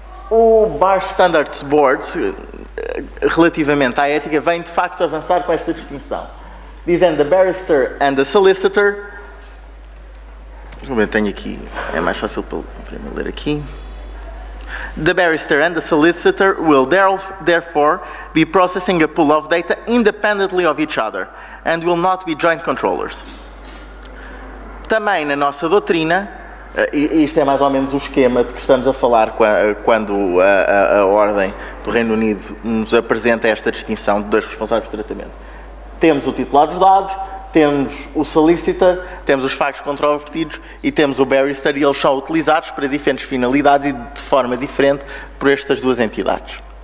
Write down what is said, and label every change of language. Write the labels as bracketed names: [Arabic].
[Portuguese] O Bar Standards Board, relativamente à ética, vem de facto avançar com esta distinção, dizendo [English] the barrister and the solicitor. [Portuguese] Eu tenho aqui, é mais fácil para mim ler aqui. [English] The barrister and the solicitor will therefore be processing a pool of data independently of each other and will not be joint controllers. [Portuguese] Também na nossa doutrina, e isto é mais ou menos o esquema de que estamos a falar quando a Ordem do Reino Unido nos apresenta esta distinção de dois responsáveis de tratamento. Temos o titular dos dados, temos o solicitor, temos os factos controvertidos e temos o barrister, e eles são utilizados para diferentes finalidades e de forma diferente por estas duas entidades.